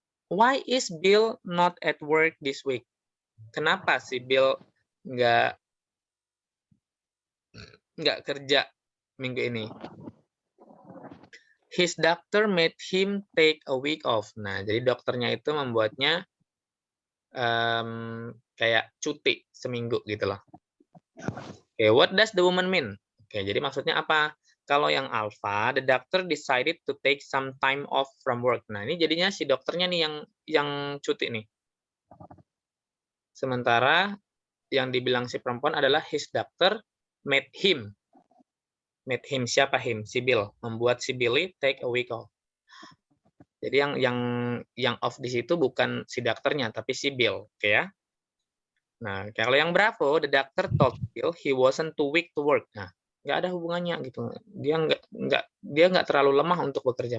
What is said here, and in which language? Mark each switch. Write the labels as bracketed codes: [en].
[en] Why is Bill not at work this week? [id] Kenapa sih Bill nggak kerja minggu ini? [en] His doctor made him take a week off. [id] Nah, jadi dokternya itu membuatnya kayak cuti seminggu gitu loh. [en] Oke, what does the woman mean? [id] Oke, jadi maksudnya apa? Kalau yang alpha, [en] the doctor decided to take some time off from work. [id] Nah, ini jadinya si dokternya nih yang cuti nih. Sementara yang dibilang si perempuan adalah [en] his doctor made him. [id] Made him, siapa him? Si Bill. Membuat si Billy [en] take a week off. [id] Jadi yang off di situ bukan si dokternya, tapi si Bill. Oke ya? [en] Nah, kalau yang Bravo, the doctor told Bill he wasn't too weak to work. [id] Nah, nggak ada hubungannya gitu. Dia nggak terlalu lemah untuk bekerja.